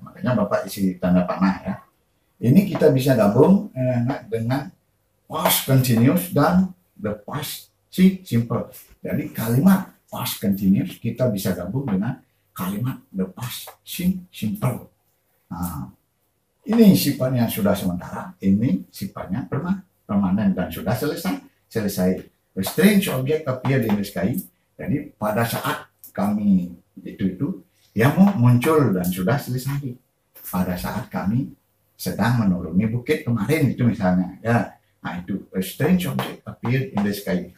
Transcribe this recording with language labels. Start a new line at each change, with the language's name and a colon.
Indonesian: Makanya Bapak isi tanda panah ya. Ini kita bisa gabung dengan past continuous dan the past simple. Jadi kalimat past continuous kita bisa gabung dengan kalimat the past simple. Nah, ini sifatnya sudah sementara, ini sifatnya permanen dan sudah selesai.
English: A strange object appeared in the sky.
Indonesian: Jadi pada saat kami itu dia muncul dan sudah selesai. Pada saat kami sedang menuruni bukit kemarin itu misalnya ya. Nah itu
English: a strange object appeared in the sky.